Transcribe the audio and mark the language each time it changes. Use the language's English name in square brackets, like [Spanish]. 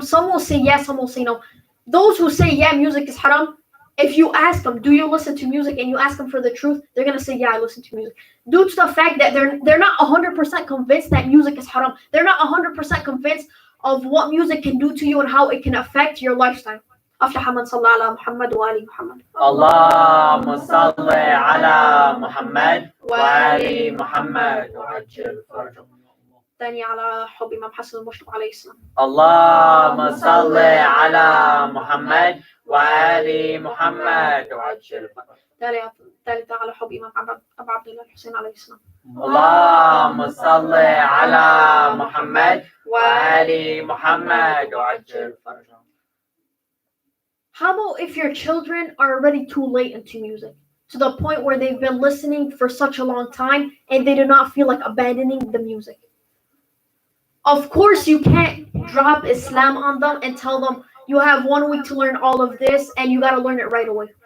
[English] Some will say yes, some will say no. Those who say, yeah, music is haram, if you ask them, do you listen to music, and you ask them for the truth, they're going to say, yeah, I listen to music. Due to the fact that they're not 100% convinced that music is haram. They're not 100% convinced of what music can do to you and how it can affect your lifestyle. [Arabic] أفلح من صلى على محمد وآل محمد. اللهم صل على محمد وآل محمد وعجل فرجهم. ثاني على حب إمام حسن المشرق عليه السلام. اللهم صل على محمد وآل محمد وعجل فرجهم. ثالثة على حب إمام أبو عبد الله الحسين عليه السلام. اللهم صل على محمد وآل محمد وعجل فرجهم. [English] How about if your children are already too late into music, to the point where they've been listening for such a long time and they do not feel like abandoning the music? Of course, you can't drop Islam on them and tell them you have 1 week to learn all of this and you got to learn it right away.